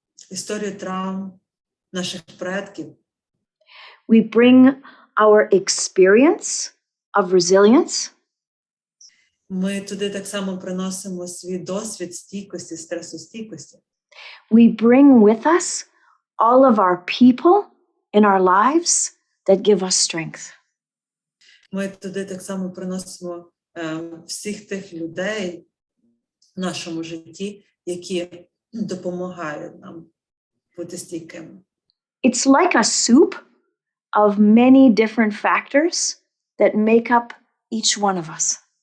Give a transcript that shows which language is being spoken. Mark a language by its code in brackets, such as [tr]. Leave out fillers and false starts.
[uk] Історію травм наших предків. [en] We bring our experience of resilience. [uk] Ми туди так само приносимо свій досвід стійкості, стресостійкості. [en] We bring with us all of our people in our lives that give us strength. [uk] Ми туди так само приносимо всіх тих людей в нашому житті, які допомагають нам бути стійкими. [en] It's like a soup of many different factors that make up each one of us.